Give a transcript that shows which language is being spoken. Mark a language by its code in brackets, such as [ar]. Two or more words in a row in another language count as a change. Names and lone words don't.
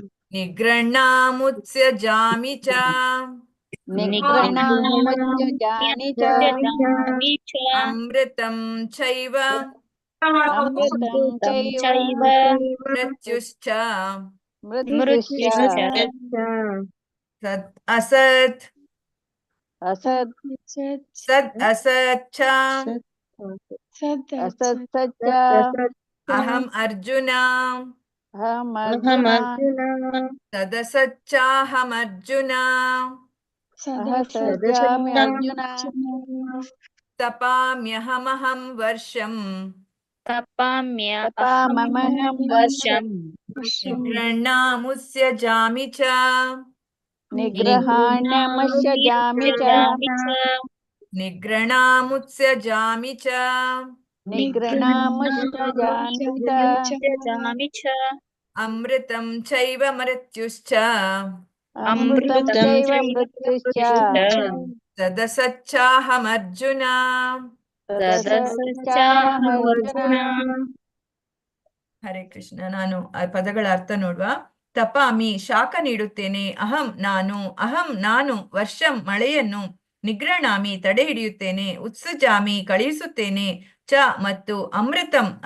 [sa] ನಿಗೃಹ್ಣಾಮುತ್ಸ್ಯಜಾಮಿ ಚ ನಿಗೃಹ್ಣಾಮುತ್ಸ್ಯಜಾಮಿ ಚ ಅಮೃತಂ ಚೈವ ಅಮೃತಂ ಚೈವ ಮೃತ್ಯುಶ್ಚ ಮೃತ್ಯುಶ್ಚ ಸತ್ ಅಸತ್ ಅಸತ್ ಸದ್ ಅಸತ್ ಚ ಅಸತ್ ಸಚ್ಚ ಅಹಂ ಅರ್ಜುನ ಅಹಂ ಅರ್ಜುನ ಸದಸಚ್ಚಾಹಂ ಅರ್ಜುನ ಸಜ್ಜಾಮಿ ಅರ್ಜುನ ತಪಾಮ್ಯಹಮಹಂ ವರ್ಷಂ ತಪಾಮಹಂ ವರ್ಷಂ ನಿಗೃಹ್ಣಾಮುತ್ಸ್ಯಜಾಮಿ ಚ ನಿಗ್ರಹಾಣ್ಯಮಶ್ಯಜಾಮಿ ಚ ನಿಗೃಹ್ಣಾಮುತ್ಸ್ಯಜಾಮಿ ಚ ನಿಗ್ರಹಾಮಶ್ಯಜಾಮಿ ಚ ಅಮೃತಂ ಚೈವ ಮೃತ್ಯುಶ್ಚ ಅಮೃತಂ ಚೈವ ಮೃತ್ಯುಶ್ಚ ಸದಸಚ್ಚಾಹಂ ಅರ್ಜುನ ಹರೇ ಕೃಷ್ಣ. [kn] ನಾನು ಆ ಪದಗಳ ಅರ್ಥ ನೋಡುವ. ತಪಾಮಿ ಶಾಖ ನೀಡುತ್ತೇನೆ, ಅಹಂ ನಾನು, ವರ್ಷಂ ಮಳೆಯನ್ನು, ನಿಗ್ರಹಣಾಮಿ ತಡೆ ಹಿಡಿಯುತ್ತೇನೆ, ಉತ್ಸಜಾಮಿ ಕಳುಹಿಸುತ್ತೇನೆ, ಚ ಮತ್ತು ಅಮೃತಂ